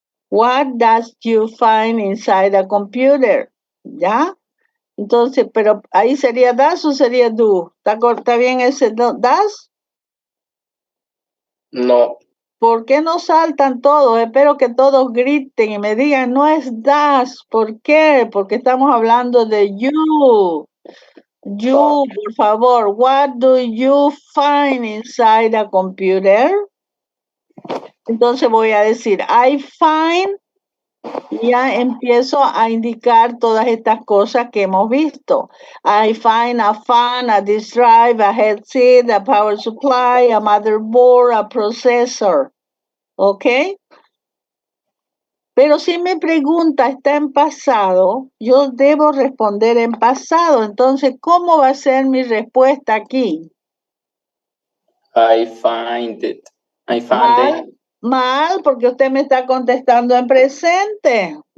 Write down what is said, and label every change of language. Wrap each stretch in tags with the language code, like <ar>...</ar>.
<en>What does you find inside a computer?</en> <es>¿Ya? Entonces, pero ahí sería does o sería do. ¿Está bien ese does? No. ¿Por qué no saltan todos? Espero que todos griten y me digan, no es does. ¿Por qué? Porque estamos hablando de</es> <en>you. You,</en> <es>por favor,</es> <en>what do you find inside a computer?</en> <es>Entonces voy a decir,</es> <en>I find,</en> <es>y ya empiezo a indicar todas estas cosas que hemos visto.</es> <en>I find a fan, a disk drive, a headset, a power supply, a motherboard, a processor.</en> <es>¿Ok? Pero si mi pregunta está en pasado, yo debo responder en pasado. Entonces, ¿cómo va a ser mi respuesta aquí?</es> <en>I find it. I found</en> <es>Mal,</es> <en>it.</en> <es>mal, porque usted me está contestando en presente.</es>